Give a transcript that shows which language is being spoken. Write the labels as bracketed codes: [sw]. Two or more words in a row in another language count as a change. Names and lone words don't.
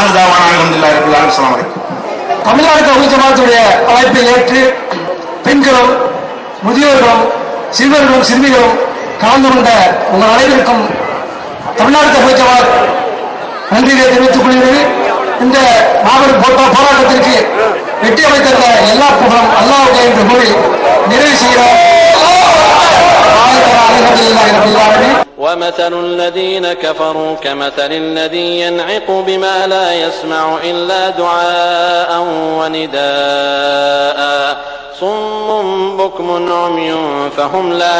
[ta] தமிழ்நாடு தௌஹீத் ஜமாஅத்துடைய அழைப்பை ஏற்று பெண்களும் முதியோர்களும் சிறுவர்களும் சிறுமிகளும் கலந்து கொண்ட உங்கள் அனைவருக்கும் தமிழ்நாடு தௌஹீத் ஜமாஅத் நன்றியை தெரிவித்துக் கொள்கிறது. இந்த மாபெரும் போராட்டத்திற்கு வெற்றி அமைத்த எல்லா புகழும் அல்லாஹ்வுக்கே என்று கூறி நிறைவு செய்கிறோம். [ar] ومثل الذين كفروا كمثل الذي ينعق بما لا يسمع إلا دعاء ونداء صم بكم عمي فهم لا